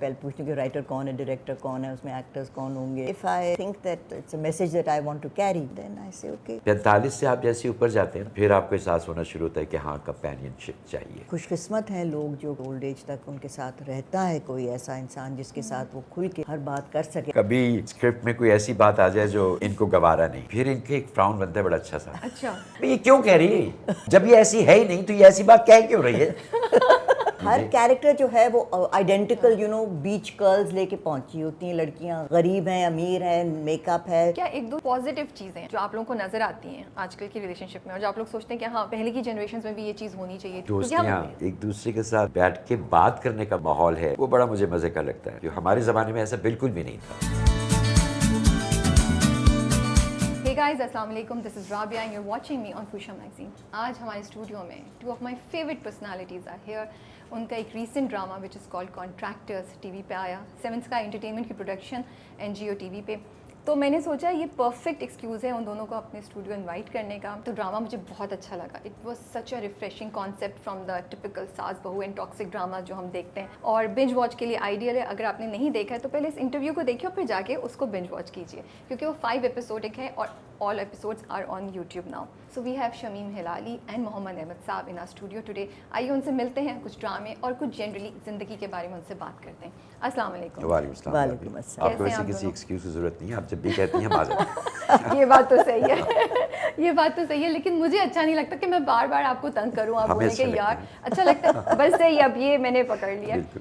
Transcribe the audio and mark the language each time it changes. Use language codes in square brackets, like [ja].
[ur] پہلے پوچھتی ہوں کہ رائٹر کون ہے, ڈائریکٹر کون ہے, اس میں ایکٹرز کون ہوں گے. [en] If I think that it's a message that I want to carry, then I say okay. [ur] 45 سے آپ جیسے اوپر جاتے ہیں پھر آپ کو احساس ہونا شروع ہوتا ہے کہ ہاں کمپینین شپ چاہیے. خوش قسمت ہیں لوگ جو اولڈ ایج تک ان کے ساتھ رہتا ہے کوئی ایسا انسان جس کے ساتھ وہ کھل کے ہر بات کر سکے. کبھی اسکرپٹ میں کوئی ایسی بات آ جائے جو ان کو گوارا نہیں, پھر ان کے ایک فراؤن بنتا ہے بڑا اچھا سا. اچھا, یہ کیوں کہہ رہی ہے جب یہ ایسی ہے ہی نہیں تو یہ ایسی بات کہہ کیوں رہی ہے. ہر کیریکٹر جو ہے وہ آئیڈینٹیکل بیچ کرلز لے کے پہنچی ہوتی ہیں. لڑکیاں غریب ہیں, امیر ہیں, میک اپ ہے. کیا ایک دو پازیٹیو چیزیں جو آپ لوگوں کو نظر آتی ہیں آج کل کی ریلیشن شپ میں اور جو آپ لوگ سوچتے ہیں کہ ہاں پہلے کی جنریشنز میں بھی یہ چیز ہونی چاہیے؟ دوستیاں, ایک دوسرے کے ساتھ بیٹھ کے بات کرنے کا ماحول ہے, وہ بڑا مجھے مزے کا لگتا ہے, جو ہمارے زمانے میں ایسا بالکل بھی نہیں تھا. [en] Hey guys, السلام علیکم. This is Rabia and you're watching me on Fusha Magazine. [ur] آج ہمارے اسٹوڈیو میں [en] two of my favorite personalities are here. [ur] ان کا ایک recent drama [en] which is called [ur] contractors T V پہ آیا, 7 Sky انٹرٹینمنٹ کی پروڈکشن NGO ٹی وی پہ. تو میں نے سوچا یہ پرفیکٹ ایکسکیوز ہے ان دونوں کو اپنے اسٹوڈیو انوائٹ کرنے کا. تو ڈرامہ مجھے بہت اچھا لگا. [en] it was such a refreshing concept from the typical saas bahu and toxic [ur] ڈراما جو ہم دیکھتے ہیں, اور بنج واچ کے لیے آئیڈیل ہے. اگر آپ نے نہیں دیکھا ہے تو پہلے اس انٹرویو کو دیکھیے اور پھر جا کے اس کو بنج واچ کیجیے, کیونکہ وہ 5 ایپیسوڈک ہے اور [en] all episodes are on YouTube now. So we have Shamim Hilali and Mohammad Ahmed Saab in our studio today. [ur] آئیے ان سے ملتے ہیں, کچھ ڈرامے اور کچھ جنرلی زندگی کے بارے میں ان سے بات کرتے ہیں. السلام علیکم. وعلیکم السلام. وعلیکم السلام. آپ کو ویسے کسی ایکسکیوز کی ضرورت نہیں ہے, آپ جب بھی کہتی ہیں ہم آ جائیں. یہ بات تو صحیح ہے, یہ بات تو صحیح ہے, لیکن مجھے اچھا نہیں لگتا کہ میں بار بار آپ کو تنگ کروں. آپ بولیں کہ یار اچھا لگتا ہے, بس صحیح, اب یہ میں نے پکڑ لیا.